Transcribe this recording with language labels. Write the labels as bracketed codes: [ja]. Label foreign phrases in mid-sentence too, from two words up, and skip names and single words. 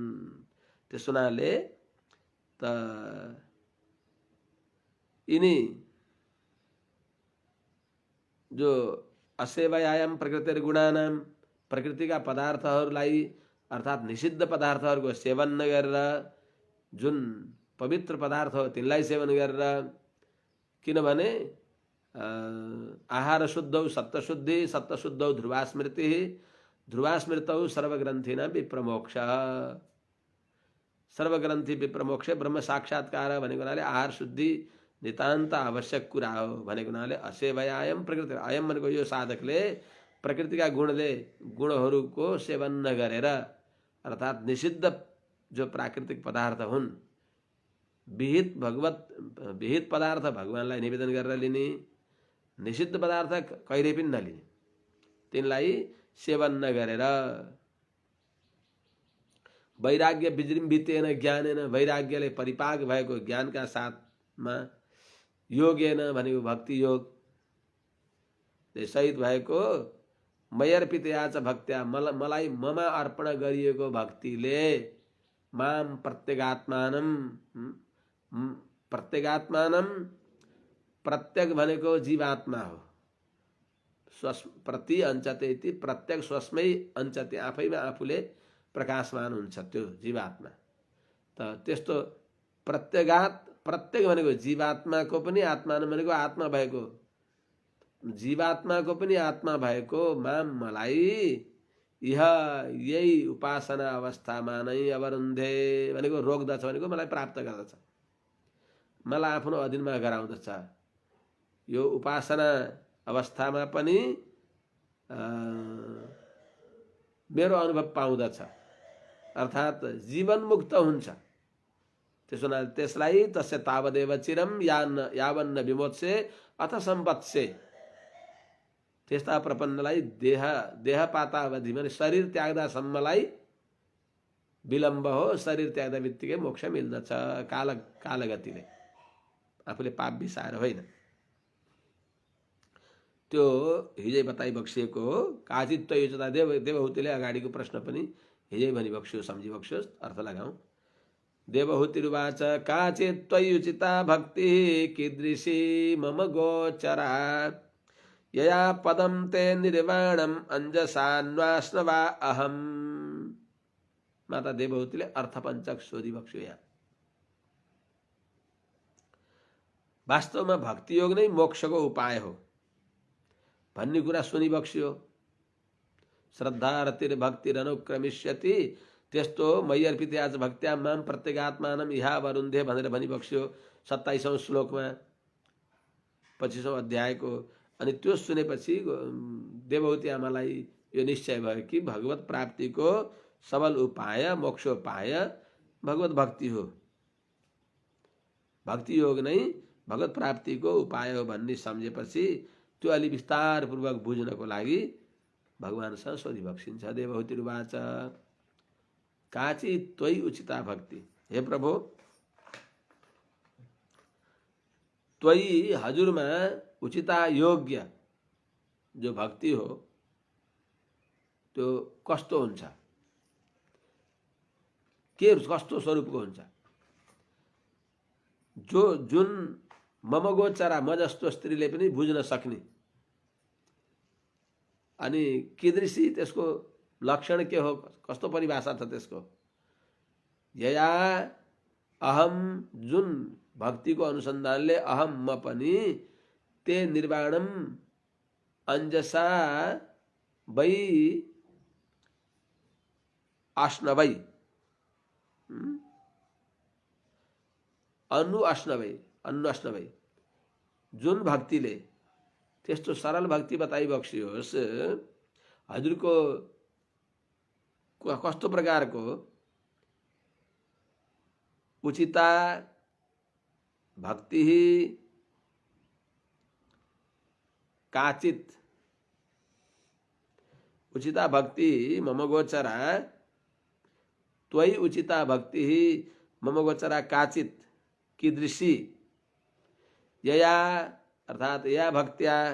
[ne] त्यस हुनाले त यिनी जो [sa] असेवयाम प्रकृतिर गुणानाम [ne] प्रकृतिका पदार्थहरूलाई अर्थात् निषिद्ध पदार्थहरूको सेवन नगरेर जुन पवित्र पदार्थ हो तिनलाई सेवन गरेर, किनभने [sa] आहार शुद्धौ सत्तशुद्धि सत्तशुद्धौ ध्रुवा स्मृति ध्रुवा स्मृतौ सर्वग्रंथिना विप्रमोक्ष सर्वग्रंथि विप्रमोक्ष ब्रह्म साक्षात्कार [ne] भनेको हुनाले आहार शुद्धि नितान्त आवश्यक कुरा हो भनेको हुनाले [sa] असेवयायम प्रकृति अयम [ne] भनेको यो साधकले प्रकृतिका गुणहरूको सेवन नगरेर अर्थात् निषिद्ध जो प्राकृतिक पदार्थ हुन् विहित पदार्थ भगवानलाई निवेदन गरेर लिने निषिद्ध पदार्थ कहिले पनि नलिने तिनलाई सेवन नगरेर [sa] वैराग्य विजृम्भितेन ज्ञानेन [ne] वैराग्यले परिपाक भएको ज्ञानका साथमा योगेन भनेको भक्ति योग सहित भएको [sa] मयर्पितया च भक्त्या [ne] मलाई ममा अर्पण गरिएको भक्तिले [sa] माम प्रत्यगात्मानं [ne] प्रत्यक भनेको जीवात्मा हो [sa] स्वस प्रति अञ्चते इति प्रत्यक स्वस्मै अञ्चते [ne] आफैमा आफूले प्रकाशमान हुन्छ त्यो जीवात्मा त त्यस्तो प्रत्यक भनेको जीवात्माको पनि आत्मा भनेको आत्मा भएको जीवात्माको पनि आत्मा भएको माम मलाई यही उपासना अवस्थामा नै अवरुन्धे भनेको रोक्दछ भनेको मलाई प्राप्त गर्दछ मलाई आफ्नो अधीनमा गराउँदछ यो उपासना अवस्थामा पनि मेरो अनुभव पाउँदछ अर्थात् जीवन मुक्त हुन्छ त्यसलाई [sa] तस्य तावदेव चिरम यावन्न विमोत्से अथ सम्पत्से [ne] त्यस्ता प्रपन्नलाई देहपाता अवधि भने शरीर त्याग्दासम्मलाई विलम्ब हो शरीर त्याग्दा बित्तिकै मोक्ष मिल्दछ कालगतिले आफूले पाप बिसाएर होइन त्यो हिजै बताइ बक्सिएको हो काचित्व योजना देवहुतिले अगाडिको प्रश्न पनि हिजै भनी बक्स्यो सम्झी बक्स्यो अर्थ लगाऊ [sa] देवहुतिरुवाच काचित्वयुचिता भक्ति कीदृशी मम गोचरा यया पदम ते निर्वाणम अंजसान्वास्नवा अहम [ne] माता देवहुतिले अर्थपञ्चक सोधी बक्स्यो यहाँ वास्तवमा भक्ति योग नै मोक्षको उपाय हो भन्ने कुरा सुनि बक्स्यो [sa] श्रद्धा रतिर भक्तिरनुक्रमिष्यति [ne] त्यस्तो [sa] मय्यर्पित आज भक्त्या माम प्रत्यगात्मानम इहा वरुन्धे [ne] भनेर भनी बक्स्यो 27औं श्लोकमा 25औं अध्यायको अनि त्यो सुनेपछि देवहुति आमालाई यो निश्चय भयो कि भगवत प्राप्तिको सबल उपाय मोक्षोपाय भगवत भक्ति हो भक्ति योग नै भगवत प्राप्तिको उपाय हो भन्ने सम्झेपछि त्यो अलि विस्तार पूर्वक बुझ्नको लागि भगवानसँग सोधी बक्सिन्छ [sa] देवहुतिरुवाच काची त्वयि उचिता भक्ति [ne] हे प्रभु त्वयि हजुरमा उचिता योग्य जो भक्ति हो त्यो कस्तो हुन्छ के कस्तो स्वरूपको हुन्छ जुन [sa] मम गोचरा [ne] म जस्तो स्त्रीले पनि बुझ्न सक्ने अनि कीदृशी त्यसको लक्षण के हो कस्तो परिभाषा छ त्यसको [sa] यया अहम [ne] जुन भक्तिको अनुसन्धानले अहम म पनि [sa] ते निर्वाणम अंजसा वै [ne] आश्नवै अन्नु जुन भक्तिले त्यस्तो सरल भक्ति बताइ बक्सियोस् हजुरको कस्तो प्रकारको [sa] उचिता भक्ति काचित उचिता भक्ति मम गोचरा त्वयि उचिता भक्ति मम गोचरा काचित कीदृशी यया अर्थात या भक्त्या